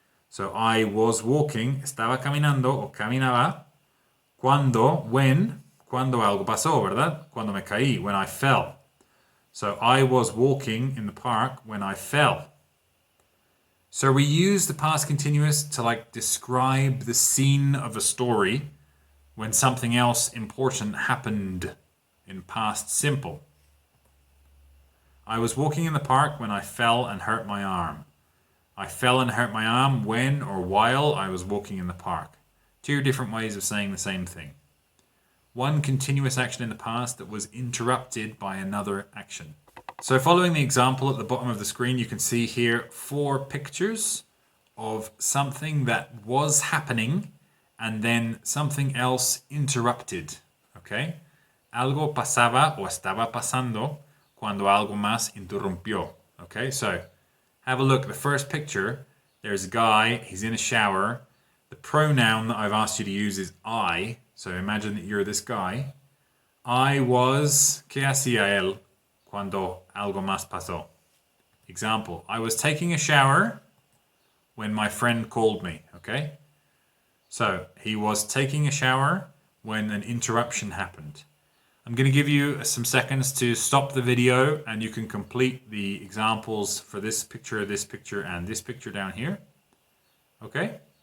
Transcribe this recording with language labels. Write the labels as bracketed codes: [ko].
[en] So I was walking, [es] estaba caminando o caminaba cuando algo pasó, ¿verdad? Cuando me caí, [en] when I fell. So I was walking in the park when I fell. So we use the past continuous to like describe the scene of a story when something else important happened in past simple. I was walking in the park when I fell and hurt my arm. I fell and hurt my arm when or while I was walking in the park. Two different ways of saying the same thing. One continuous action in the past that was interrupted by another action. So following the example at the bottom of the screen, you can see here 4 pictures of something that was happening and then something else interrupted. Okay? [es] Algo pasaba o estaba pasando cuando algo más interrumpió. [en] Okay, so have a look. The first picture, there's a guy, he's in a shower. The pronoun that I've asked you to use is I. So imagine that you're this guy. I was, [es] ¿qué hacía él cuando algo más pasó? [en] Example, I was taking a shower when my friend called me, okay? So he was taking a shower when an interruption happened. I'm going to give you some seconds to stop the video and you can complete the examples for this picture, and this picture down here. Okay?